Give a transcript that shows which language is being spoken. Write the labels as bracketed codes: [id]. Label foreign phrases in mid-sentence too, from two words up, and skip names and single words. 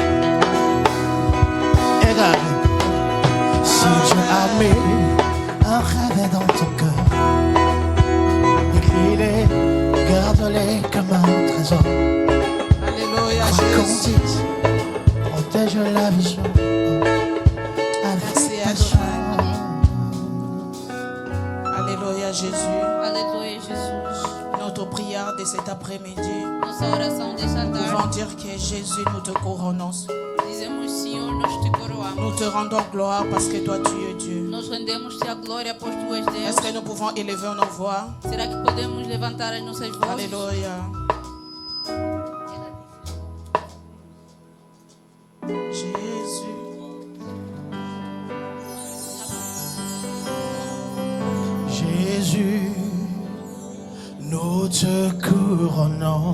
[fr] Et regarde, si Dieu a mis un rêve dans ton cœur, écris-les, garde-les comme un trésor. Alléluia, Quoi qu'on Jésus. dise, protège la vision. Merci, Adonai. Alléluia, Jésus. [pt] Aleluia, Jesus. [fr] Notre prière de cet après-midi, [pt] Nossa oração dessa [fr] nous pouvons [pt] tarde, [fr] dire que Jésus, nous te couronnons. [pt] dizemos: Senhor, nós te coroamos. [fr] Nous te rendons gloire parce que toi, tu es Dieu. [pt] Nós rendemos-te a glória, pois tu és [fr] Est-ce [pt] Deus. [fr] que nous pouvons élever nos voix? [pt] Será que podemos levantar as nossas vozes? [fr] Alléluia. Jésus. Jésus, nous te couronnons.